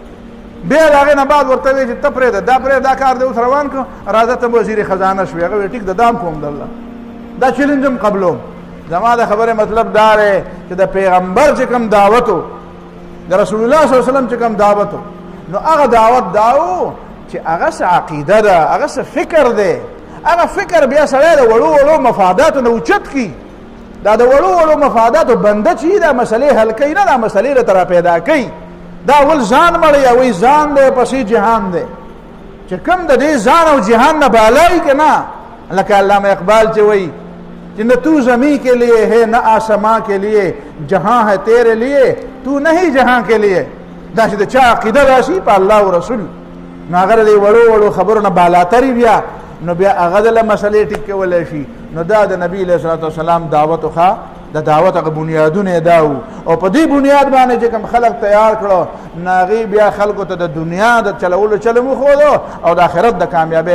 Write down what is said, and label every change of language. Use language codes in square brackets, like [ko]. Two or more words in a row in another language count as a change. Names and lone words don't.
[ps] بیا د هغې نه بعد ورته وی چې ته پرېږده دا پرېږده دا کار دې اوس روان کړو راځه ته وزیر خزانه شوې هغه وی ټیک د دام کوم دله دا چیلنج هم قبلوم زما د خبرې مطلب دا دی چې د پیغمبر چې کوم دعوت و د رسول الله [ar] صلی الله علیه وسلم [ps] چې کوم دعوت و نو هغه دعوت دا و چې هغه څه عقیده ده هغه څه فکر دی هغه فکر بیا سړی د وړو وړو مفاداتو نه اوچت کړي دا د وړو وړو مفاداتو بنده چې دا مسلې حل کوي نه دا مسلې راته را پیدا کوي دا اول ځان مړی وایي ځان دی پسې جهان دی چې کوم د دې ځان او جهان نه بالای که نه لکه علامه اقبال چې وایي [ur] کہ نہ تو زمین کے لیے ہے نہ آسمان کے لیے جہاں ہے تیرے لیے تو نہیں جہاں کے لیے [ps] دا چې د چا عقیده راشي په الله او رسول نو هغه د وړو وړو خبرو نه بالاتري بیا نو بیا هغه د مسلې ټیک کولی شي نو دا د نبی [ar] علیه الصلاة والسلام [ps] دعوت خوا د دعوت هغه بنیادونه دا وو او په دې بنیاد باندې چې کوم خلک تیار کړو نو هغې بیا خلکو ته د دنیا د چلولو چلم وښودو او د آخرت د کامیابۍ